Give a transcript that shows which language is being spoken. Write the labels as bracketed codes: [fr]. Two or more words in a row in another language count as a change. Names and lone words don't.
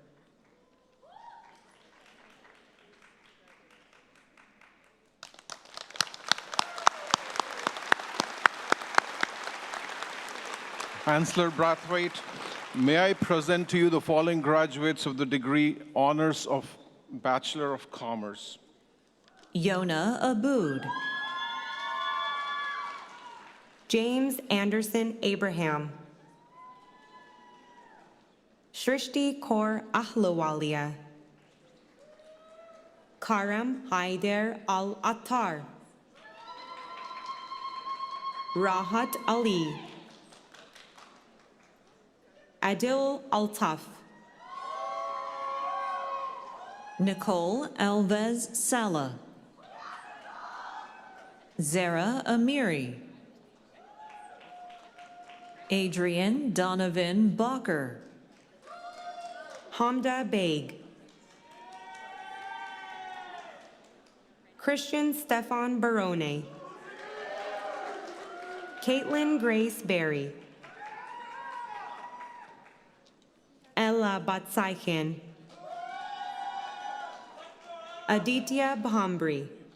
[en] Chancellor Brathwaite, may I present to you the following graduates of the degree Honors of Bachelor of Commerce. Yona Abood. James Anderson Abraham. Shrishti Kaur Ahlawalia. Karam Haider Al-Attar. Rahat Ali. Adil Altaf. Nicole Alves Sala. Zara Amiri. Adrian Donovan Bacher. Hamda Beg. Christian Stefan Barone. Caitlin Grace Berry. Ella Batsaikin. Aditya Bhambri.